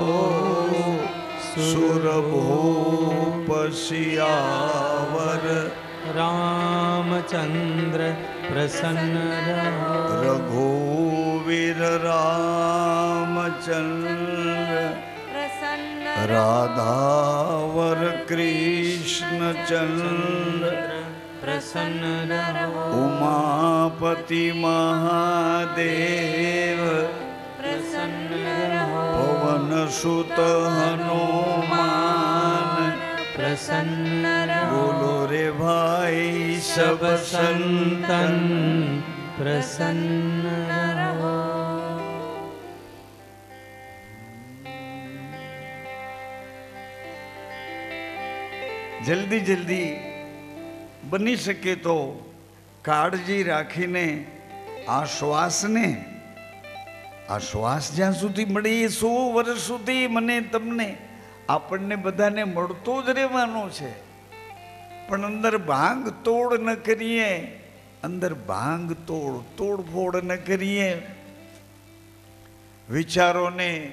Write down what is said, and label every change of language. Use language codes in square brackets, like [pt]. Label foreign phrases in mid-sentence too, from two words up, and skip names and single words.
[hi] सुरभूप सियावर रामचंद्र प्रसन्न रघुवीर रामचंद्र राधावर कृष्ण चंद्र प्रसन्न उमापति महादेव प्रसन्न पवन सुत हनुमान प्रसन्न रहो [gu] બોલો રે ભાઈ [hi] सब संतन प्रसन्न रहो। [gu] જલ્દી જલ્દી બની શકે તો કાળજી રાખીને આ શ્વાસને, આ શ્વાસ જ્યાં સુધી મળે એ 100 વર્ષ સુધી મને તમને આપણને બધાને મળતો જ રહેવાનો છે, પણ અંદર ભાંગ તોડ ન કરીએ, અંદર ભાંગ તોડફોડ ન કરીએ, વિચારોને